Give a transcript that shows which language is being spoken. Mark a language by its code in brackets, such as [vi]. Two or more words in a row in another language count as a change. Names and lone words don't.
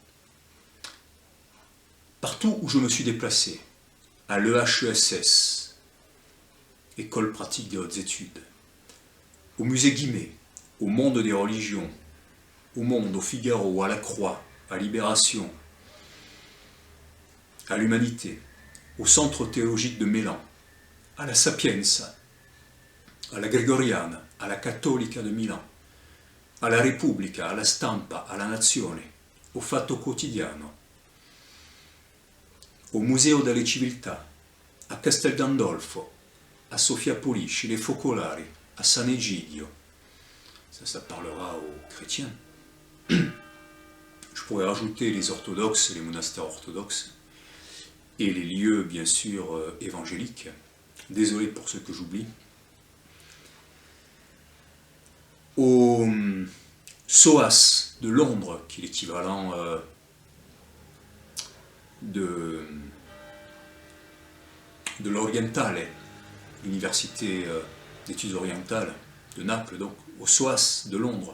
[fr] Partout où je me suis déplacé, à l'EHESS, École pratique des hautes études, au musée Guimet, au Monde des religions, au Monde, au Figaro, à la Croix, à Libération, à l'Humanité, au Centre théologique de Milan, à la Sapienza, à la Gregoriana, à la Cattolica de Milan, à la Repubblica, [it] alla Stampa, alla Nazione, [fr] au Fatto Quotidiano, au Museo delle Civiltà, a Castel Gandolfo, à Sofia Polisci, les Focolari, à San Egidio. Ça parlera aux chrétiens. Je pourrais rajouter les orthodoxes, les monastères orthodoxes, et les lieux bien sûr évangéliques. Désolé pour ceux que j'oublie. Au SOAS de Londres, qui est l'équivalent de l'Orientale, l'université d'études orientales de Naples, donc au SOAS de Londres,